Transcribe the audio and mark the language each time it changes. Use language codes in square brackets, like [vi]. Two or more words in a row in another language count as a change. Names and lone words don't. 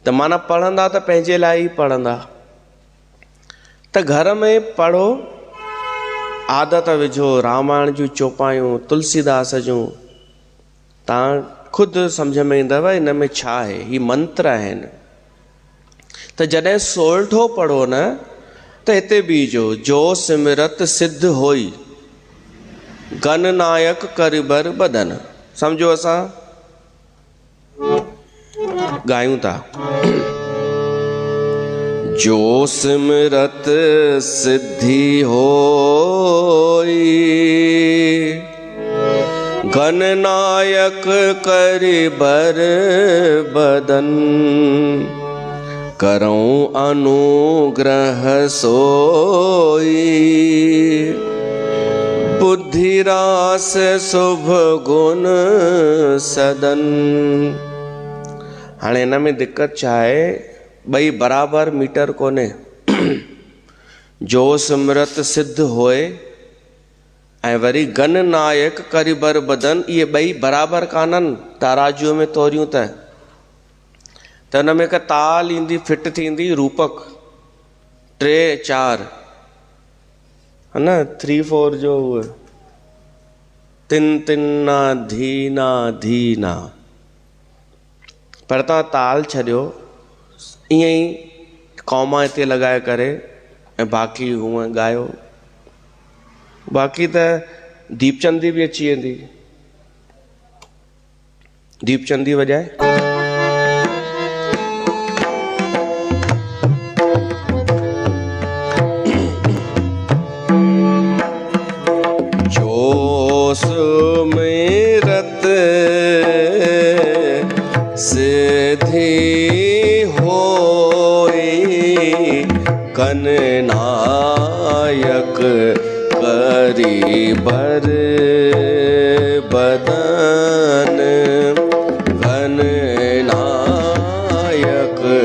[sd] त माना पढ़ंदा त पंहिंजे लाइ ई पढ़ंदा। त घर में पढ़ो, आदत विझो रामायण जूं चौपायूं, तुलसीदास जूं। तव्हां ख़ुदि सम्झ में ईंदव इन में छा आहे। ही मंत्र आहिनि। त जॾहिं सोरठो पढ़ो न त हिते बीजो, [awa] जो सिमरत सिद्ध होई गन नायक करिबर बदन। [sd] सम्झो असां गायूं था, [awa] जो सिमरत सिद्धि होई गन नायक करिबर बदन, करऊं अनुग्रह सोई बुद्धि रास शुभ गुण सदन। [sd] हाणे हिन में दिक्कत छा आहे, ॿई बराबरि मीटर कोन्हे। [awa] जो सिमरत सिद्ध होए [sd] ऐं वरी [awa] गन नायक करिबर बदन, [sd] इहे ॿई बराबरि कान्हनि। ताराजूअ में तोरियूं त हुन में हिकु ताल ईंदी, फिट थींदी रूपक 3 4, है न, 3 4 जो उहे तिन तिना धीना धीना। पर तव्हां ताल छॾियो, ईअं ई कौमा हिते लॻाए करे ऐं बाक़ी हूअं ॻायो। बाक़ी त दीपचंदी बि अची वेंदी। दीपचंदी वॼाए। [awa] जो सुमिरत सिद्धि होई गन नायक करिबर बदन, गन नायक